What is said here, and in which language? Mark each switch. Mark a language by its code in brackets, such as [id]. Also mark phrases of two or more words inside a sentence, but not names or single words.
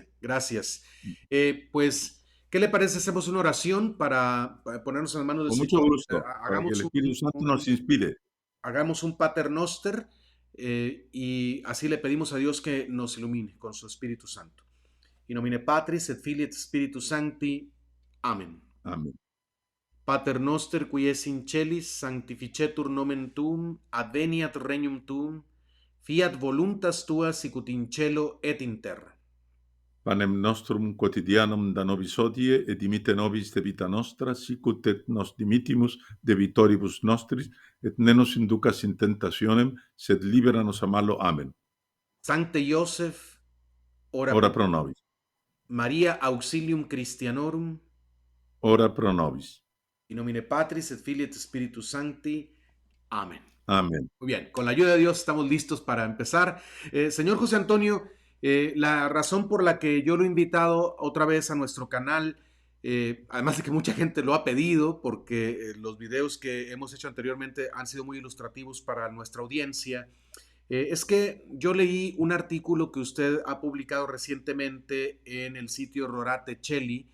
[es] Gracias. Pues, ¿qué le parece? Hacemos una oración para ponernos en las manos del Con mucho Señor. gusto, para que el Espíritu Santo nos inspire. Hagamos un Pater Noster y así le pedimos a Dios que nos ilumine con su Espíritu Santo. [la] In nomine Patris et Filii et Spiritus Sancti. [es] Amén. Amén. [la] Pater noster qui es in celis, sanctificetur nomen tuum, adveniat regnum tuum, fiat voluntas tua sicut in cielo et in terra. Panem nostrum quotidianum da nobis hodie, et dimitte nobis debita nostra, sicut et nos dimittimus debitoribus nostris, et ne nos inducas in tentationem, sed libera nos a malo. Amen. Sancte Joseph, ora Ora pro pro nobis. Maria auxilium Christianorum, Ora pro nobis. in nomine Patris et Filii et Spiritus Sancti. [es] Amén. Amen. Muy bien, con la ayuda de Dios estamos listos para empezar. Señor José Antonio, la razón por la que yo lo he invitado otra vez a nuestro canal, además de que mucha gente lo ha pedido, porque los videos que hemos hecho anteriormente han sido muy ilustrativos para nuestra audiencia, es que yo leí un artículo que usted ha publicado recientemente en el sitio Rorate Celli.